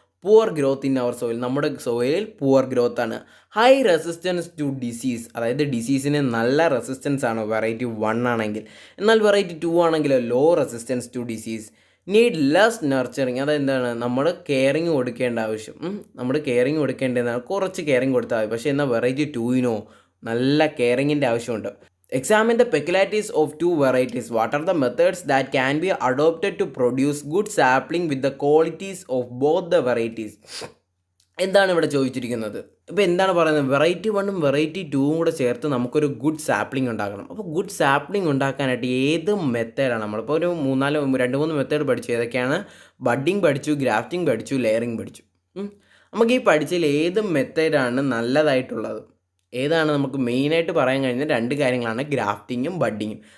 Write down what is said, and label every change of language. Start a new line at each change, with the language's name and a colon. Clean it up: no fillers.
English: poor growth in our soil,
Malayalam: നമ്മുടെ സോയിലിൽ poor growth ആണ്.
English: high resistance to disease,
Malayalam: അതായത് ഡിസീസിന് നല്ല റെസിസ്റ്റൻസ് ആണ് വെറൈറ്റി 1 ആണെങ്കിൽ. എന്നാൽ വെറൈറ്റി 2 ആണെങ്കിൽ
English: Low resistance to disease. Need less nurturing,
Malayalam: അതെന്താണ്, നമ്മൾ കെയറിങ് കൊടുക്കേണ്ട ആവശ്യം, നമ്മൾ കെയറിങ് കൊടുക്കേണ്ടതാണ്, കുറച്ച് കെയറിങ് കൊടുത്താൽ മതി. പക്ഷേ എന്നാൽ വെറൈറ്റി 2 നല്ല കെയറിങ്ങിൻ്റെ ആവശ്യമുണ്ട്.
English: Examine the peculiarities of two varieties. What are the methods that can be adopted to produce good sapling with the qualities of both the varieties?
Malayalam: എന്താണ് ഇവിടെ ചോദിച്ചിരിക്കുന്നത്? ഇപ്പോൾ എന്താണ് പറയുന്നത്, വെറൈറ്റി 1ഉം വെറൈറ്റി 2ഉം കൂടെ ചേർത്ത് നമുക്കൊരു ഗുഡ് സാപ്ലിംഗ് ഉണ്ടാക്കണം. അപ്പോൾ ഗുഡ് സാപ്ലിംഗ് ഉണ്ടാക്കാനായിട്ട് ഏത് മെത്തേഡാണ്, നമ്മളിപ്പോൾ ഒരു 2-3 മെത്തേഡ് പഠിച്ചു. ഏതൊക്കെയാണ്? ബഡ്ഡിങ് പഠിച്ചു, ഗ്രാഫ്റ്റിംഗ് പഠിച്ചു, ലെയറിങ് പഠിച്ചു. നമുക്ക് ഈ പഠിച്ചതിൽ ഏത് മെത്തേഡാണ് നല്ലതായിട്ടുള്ളത്, ഏതാണ് നമുക്ക് മെയിനായിട്ട് പറയാൻ കഴിയുന്ന 2 കാര്യങ്ങളാണ് ഗ്രാഫ്റ്റിങ്ങും ബഡ്ഡിങ്ങും.